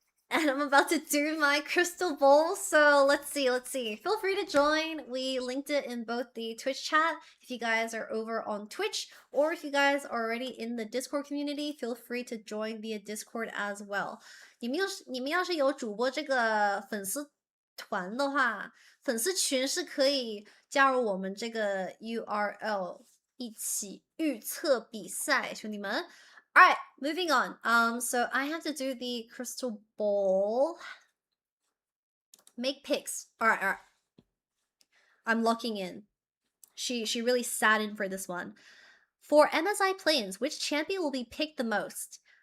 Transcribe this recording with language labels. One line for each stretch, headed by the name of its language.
English: and I'm about to do my crystal bowl. So let's see. Feel free to join. We linked it in both the Twitch chat if you guys are over on Twitch, or if you guys are already in the Discord community, feel free to join via Discord as well.
Chinese: 你们要是有主播这个粉丝团的话，粉丝群是可以加入我们这个 URL 一起预测比赛，兄弟们。
English: Alright, moving on. So I have to do the crystal ball. Make picks. Alright. I'm locking in. She really sat in for this one. For MSI play-ins, which champion will be picked the most?